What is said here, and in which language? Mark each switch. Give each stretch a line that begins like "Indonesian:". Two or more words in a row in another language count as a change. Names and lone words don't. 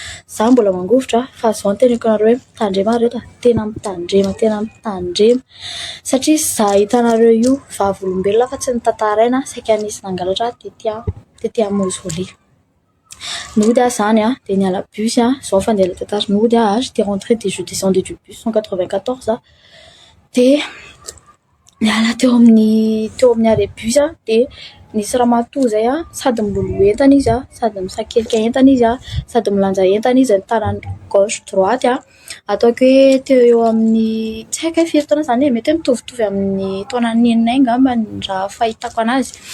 Malagasy: Za mbola mangovitra fa zao teneniko anareo hoe mitandrema reto tena mitandrema satria za hitanareo io vavolombelona fa tsy nitantaraina saika nisy nangalatra tety mausolée. Nody zany de niala bus zao fa ndeha tantara nody
French: j'étais rentré de je descendais du bus
Malagasy: 194 de niala teo amin'ny arrêt bus de nisy ramatoa zay sady milolo entana izy sady misakelika entana izy sady milanja entana izy ny tanany
French: gauche droite
Malagasy: ataoko hoe teo eo amin'ny tsy haiko hoe firy taona zany mety mitovitovy amin'ny taonan'ny neninay angamba ny raha fahitako anazy.